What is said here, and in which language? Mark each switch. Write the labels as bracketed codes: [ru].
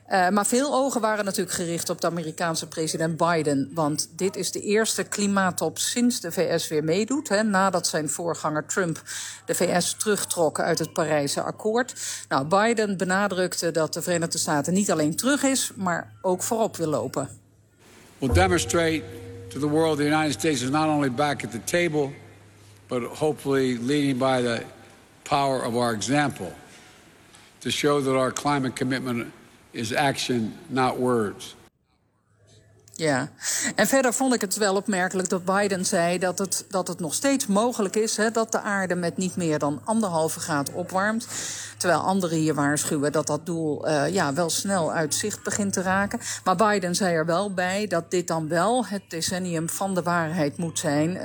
[nl] Maar veel ogen waren natuurlijk gericht op de Amerikaanse president Biden. Want dit is de eerste klimaattop sinds de VS weer meedoet. Hè, nadat zijn voorganger Trump de VS terugtrok uit het Parijse akkoord. Nou, Biden benadrukte dat de Verenigde Staten niet alleen terug is, maar ook voorop wil lopen. [en] We'll demonstrate to the world the United States is not only back at the table, but hopefully leading by the power of our example to show that our climate commitment is action, not words. [nl] Ja, en verder vond ik het wel opmerkelijk dat Biden zei dat het nog steeds mogelijk is, hè, dat de aarde met niet meer dan 1,5 graad opwarmt. Terwijl anderen hier waarschuwen dat dat doel wel snel uit zicht begint te raken. Maar Biden zei er wel bij dat dit dan wel het decennium van de waarheid moet zijn.